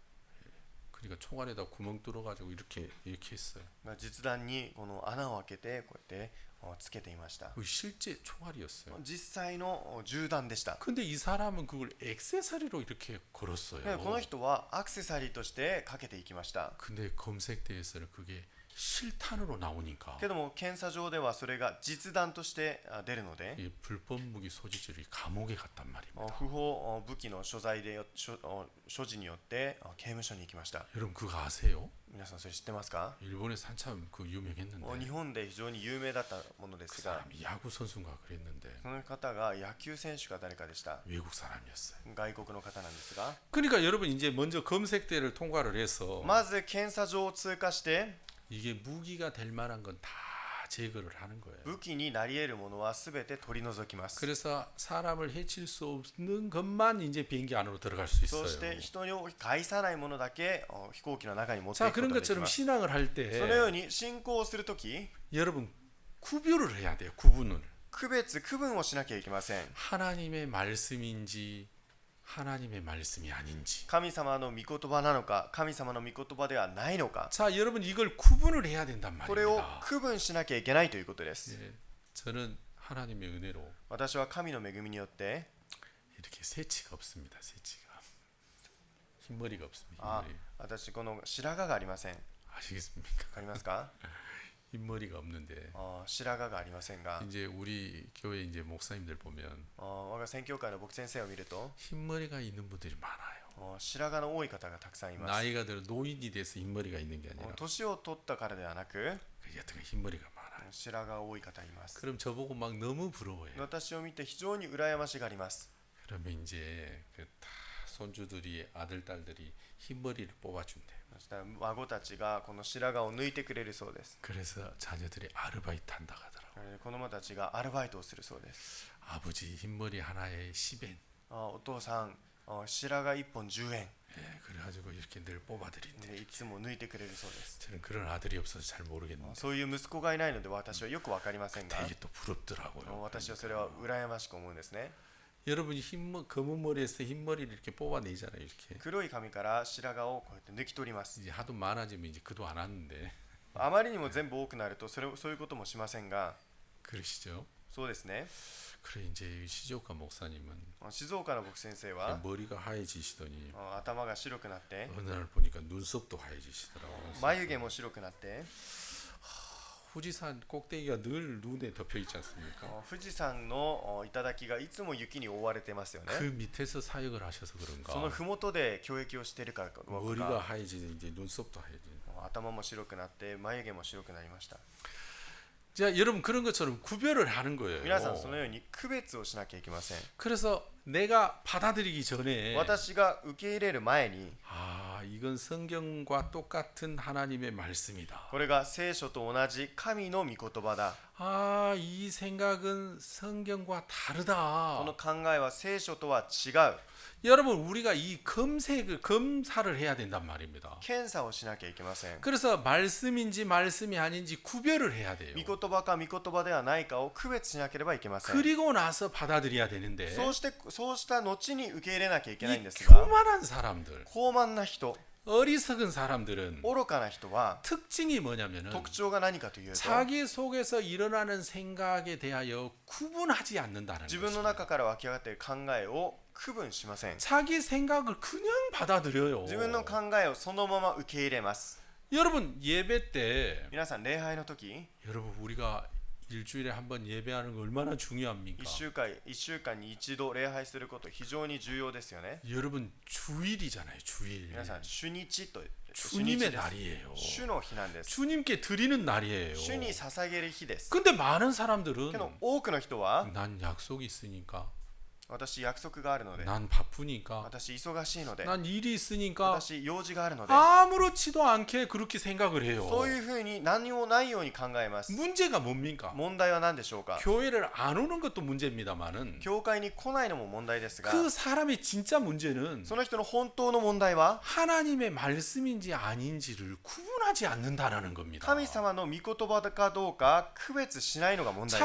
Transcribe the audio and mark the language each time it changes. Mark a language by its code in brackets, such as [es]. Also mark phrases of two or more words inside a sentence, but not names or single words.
[ko] 그러니까 총알에다 구멍 뚫어가지고 이렇게 했어요. [ja] 実弾にこの穴を開けてこうやってつけていました。 [ko] 그 실제 총알이었어요. [ja] 実際の銃弾でした。 [ko] 근데 이 사람은 그걸 액세서리로 이렇게 걸었어요. [ja] でこの人はアクセサリーとしてかけていきました。 [ko] 근데 검색대에서는 그게 실탄으로 나오니까 [ja] けども検査場ではそれが実弾として出るので [ko] 이 불법 무기 소지자들이 감옥에 갔단 말입니다. [ja] 不法武器の所在で所持によって刑務所に行きました。 [ko] 여러분 그거 아세요? [ja] 皆さんそれ知ってますか？ [ko] 일본에서 한참 그 유명했는데 [ja] 日本で非常に有名だったもので [ko] 그 [ja] すが [ko] 사람이 야구 선수인가 그랬는데 [ja] その方が野球選手か誰かでした。 [ko] 외국 사람이었어요. [ja] 外国の方なんですが [ko] 그러니까 여러분 이제 먼저 검색대를 통과를 해서 [ja] まず検査場を通過して [ko] 이게 무기가 될 만한 건 다 제거를 하는 거예요. [ja] 武器になり得るものは全て取り除きます。 [ko] 그래서 사람을 해칠 수 없는 것만 이제 비행기 안으로 들어갈 수 [ja] そ [ko] 있어요. [ja] して人を介さないものだけ飛行機の中に持ってい [ko] 자 [ja] くこ [ko] 그런 [ja] とができ [ko] 것처럼 [ja] ます。 [ko] 신앙을 할 [ja] そのよう [ko] 때 [ja] に信仰をするとき [ko] 여러분 구별을 해야 돼요. 구분을. [ja] 区分をしなきゃいけません。 [ko] 하나님의 말씀인지 하나님의 말씀이 아닌지. [ja] 神様の御言葉なのか神様の御言葉ではないのか [ko] 자 여러분 이걸 구분을 해야 된단 [ja] これを [ko] 말입니다. [ja] 区分しなきゃいけないということです。 [ko] 예, 저는 하나님의 은혜로 [ja] 私は神の恵みによって [ko] 이렇게 새치가 없습니다. 새치가. 흰머리가 없습니다. [ja] あ [ko] 흰머리. [ja] 私この白髪がありません。わ [ko] 아시겠습니까? [ja] かりますか？ [ko] 흰머리가 없는데 [ja] 白髪がありませんが [ko] 이제 우리 교회 이제 목사님들 보면 [ja] 我が宣教会の牧先生を見ると [ko] 흰머리가 있는 분들이 많아요. [ja] 白髪の多い方がたくさんいます。 [ko] 나이가 들어 노인이 돼서 흰머리가 있는 게 아니라 [ja] 年を取ったからではなく [ko] 여튼 흰머리가 많아요. [ja] 白髪が多い方います。 [ko] 그럼 저보고 막 너무 부러워해요. [ja] 私を見て非常に羨ましがります。 [ko] 그러면 이제 그 다 손주들이 아들 딸들이 흰머리를 뽑아준대요. [ja] そしたら孫たちがこの白髪を抜いてくれるそうです。 [ko] 그래서 자녀들이 아르바이트 한다 하더라고. [ja] 子供たちがアルバイトをするそうです。 [ko] 아버지 흰머리 하나에 10엔. [ja] お父さん白髪1本10円 [ko] 예, 그래가지고 이렇게 늘 뽑아드린대. [ja] でいつも抜いてくれるそうです。 [ko] 저는 그런 아들이 없어서 잘 모르겠는데 [ja] そういう息子がいないので私はよく分かりませんが [ko] 되게 또 부럽더라고요. [ja] 私はそれは羨ましく思うんですね。 [ko] 여러분이 검은 머리에서 흰머리를 이렇게 뽑아내잖아요. 이렇게. [ja] 黒い髪から白髪をこうやって抜き取ります。 [ko] 이제 하도 많아지면 이제 그도 안 하는데 [ja] あまりにも全部多くなるとそういうこともしませんが [ko] 그러시죠? [ja] そうですね。 [ko] 그래 이제 시조카 목사님은 [ja] 静岡の牧先生は [ko] 머리가 하얘지시더니 [ja] 頭が白くなって [ko] 어느 날 보니까 눈썹도 하얘지시더라고요. [ja] 眉毛も白くなって [ko] 후지산 꼭대기가 늘 눈에 덮여 있지 않습니까? [ja] 富士山の頂がいつも雪に覆われてますよね。 [ko] 그 밑에서 사역을 하셔서 [ja] その [ko] 그런가 [ja] ふもとで教育をしているからか [ko] 머리가 하얘지는 이제 눈썹도 하얘지. [ja] 頭も白くなって眉毛も白くなりました。 [ko] 자, 여러분 그런 것처럼 구별을 하는 거예요. [ja] 皆さんそのように区別をしなきゃいけません。 [ko] 그래서 내가 받아들이기 전에 [ja] 私が受け入れる前に [ko] 아, 이건 성경과 똑같은 하나님의 말씀이다. [ja] これが聖書と同じ神の御言葉だ。 [ko] 아, 이 생각은 성경과 [ja] こ [ko] 다르다. [ja] の考えは聖書とは違う。 [ko] 여러분 우리가 이 검사를 해야 된단 말입니다. [ja] 検査をしなきゃいけません。 [ko] 그래서 말씀인지 말씀이 아닌지 구별을 해야 돼요. [ja] 御言葉か御言葉ではないかを区別しなければいけません。 [ko] 그리고 나서 받아들여야 되는데 [ja] そうした後に受け入れなきゃいけないん [ko] 이 [ja] ですが、 [ko] 교만한 사람들, [ja] 高慢な人、 [ko] 어리석은 사람들은 [ja] 愚かな人は [ko] 특징이 뭐냐면은 [ja] 特徴が何かというと、 [ko] 자기 속에서 일어나는 생각에 대하여 구분하지 않는다는 [ja] 自分の [ko] 거죠. [ja] 中から湧き上がっている考えを区分しません。 [ko] 자기 생각을 그냥 받아들여요. [ja] 自分の考えをそのまま受け入れます。 [ko] 여러분 예배 때 [ja] 皆さん礼拝の時、 [ko] 여러분 우리가 일주일에 한 번 예배하는 거 얼마나 중요합니까? [ja] 1 週間に一度礼拝すること非常に重要ですよね。 [ko] 여러분 주일이잖아요. 주일. [ja] 皆さん主日と主 [ko] 주님의 [ja] 日です。 [ko] 날이에요. [ja] 主の日なんです。 [ko] 주님께 드리는 날이에요. [ja] 主に捧げる日です。 [ko] 근데 많은 사람들은 [ja] けど多くの人は [ko] 난 약속이 있으니까, [ja] 私約束があるので、 [ko] 난 바쁘니까, [ja] 私忙しいので、 [ko] 난 일이 있으니까 [ja] 私用事があるので、 [ko] 아무렇지도 않게 그렇게 생각을 해요. [ja] そういうふうに何もないように考えます。 [ko] 문제가 뭡니까? [ja] 問題は何でしょうか。 [ko] 교회를 안 오는 것도 문제입니다만은 [ja] 教会に来ないのも問題ですが、 [ko] 그 사람의 진짜 문제는 [ja] その人の本当の問題は [ko] 하나님의 말씀인지 아닌지를 구분하지 않는다라는 겁니다. [ja] 神様の御言葉かどうか区別しないのが問題